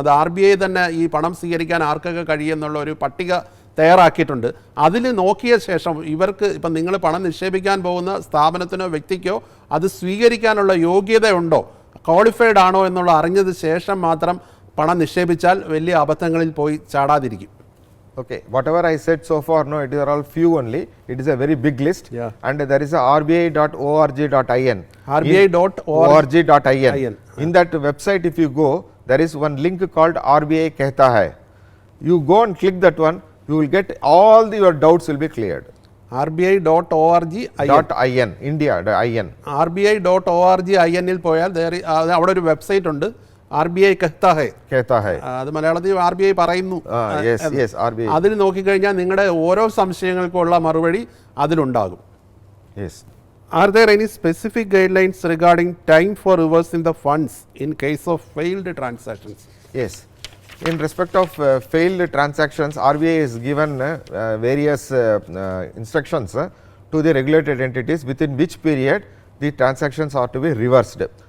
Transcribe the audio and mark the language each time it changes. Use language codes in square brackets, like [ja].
[ml] അത് RBI തന്നെ ഈ പണം സ്വീകരിക്കാൻ ആർക്കൊക്കെ കഴിയുമെന്നുള്ള ഒരു പട്ടിക തയ്യാറാക്കിയിട്ടുണ്ട്. അതിൽ നോക്കിയ ശേഷം ഇവർക്ക് ഇപ്പം നിങ്ങൾ പണം നിക്ഷേപിക്കാൻ പോകുന്ന സ്ഥാപനത്തിനോ വ്യക്തിക്കോ അത് സ്വീകരിക്കാനുള്ള യോഗ്യതയുണ്ടോ, ക്വാളിഫൈഡ് ആണോ എന്നുള്ള അറിഞ്ഞത് ശേഷം മാത്രം പണം നിക്ഷേപിച്ചാൽ വലിയ അബദ്ധങ്ങളിൽ പോയി ചാടാതിരിക്കും. [en] Okay, whatever I said so far, no, it are all few only. It is a very big list, and there is a rbi.org.in. rbi.org.in. In that website, if you go, there is one link called RBI Kehta Hai. You go and click that one, you will get all your doubts will be cleared. rbi.org.in. India, the IN. [ml] rbi.org.in ൽ പോയാൽ അവിടെ ഒരു website ഉണ്ട്, RBI Kehta Hai. അത് മലയാളത്തിൽ RBI പറയുന്നു. അതിൽ നോക്കിക്കഴിഞ്ഞാൽ നിങ്ങളുടെ ഓരോ സംശയങ്ങൾക്കുള്ള മറുപടി അതിലുണ്ടാകും. [en] Are there any specific guidelines regarding time for reversing the funds in case of failed transactions? Yes. In respect of failed transactions, RBI has given various instructions to the regulated entities within which period the transactions are to be reversed.